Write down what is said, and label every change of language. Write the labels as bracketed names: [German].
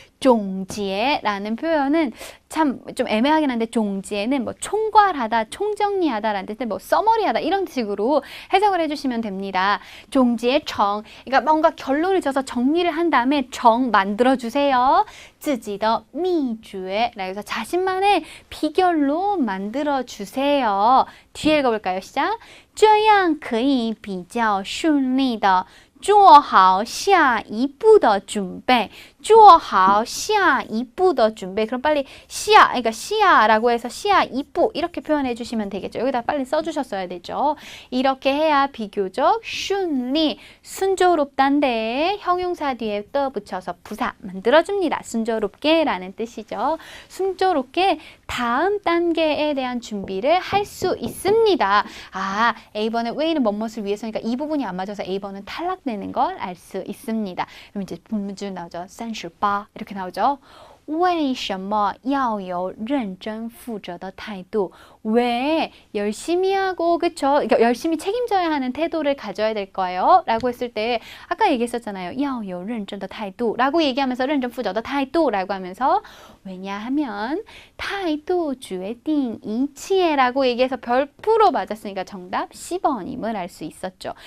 [Korean] 종지에라는 표현은 참 좀 애매하긴 한데 종지에는 뭐 총괄하다, 총정리하다라는 뜻인데 뭐 써머리하다 이런 식으로 해석을 해주시면 됩니다. 종지에 정, 그러니까 뭔가 결론을 져서 정리를 한 다음에 정 만들어주세요. 自己的秘诀 라고 해서 자신만의 비결로 만들어주세요. 뒤에 읽어볼까요? 시작. [Chinese] 这样可以比较顺利的做好下一步的准备. 做好下一步的准备. [Korean] 그럼 빨리 시야, 그러니까 시야라고 해서 시야 2부 이렇게 표현해 주시면 되겠죠. 여기다 빨리 써주셨어야 되죠. 이렇게 해야 비교적 순리, 순조롭단데 형용사 뒤에 떠 붙여서 부사 만들어줍니다. 순조롭게라는 뜻이죠. 순조롭게 다음 단계에 대한 준비를 할 수 있습니다. 아, A번은 왜는 뭐뭇을 위해서니까 이 부분이 안 맞아서 A번은 탈락되는 걸 알 수 있습니다. 그럼 이제 본문줄 나오죠. 38 이렇게 나오죠. [Chinese] 为什么要有认真负责的态度? [Korean] 왜 열심히 하고 그쵸? 그러니까 열심히 책임져야 하는 태도를 가져야 될 거예요. 라고 했을 때 아까 얘기했었잖아요. 要有认真的态度 라고 얘기하면서 认真负责的态度 라고 하면서 왜냐하면 态度决定一切 라고 얘기해서 별프로 맞았으니까 정답 10번임을 알 수 있었죠.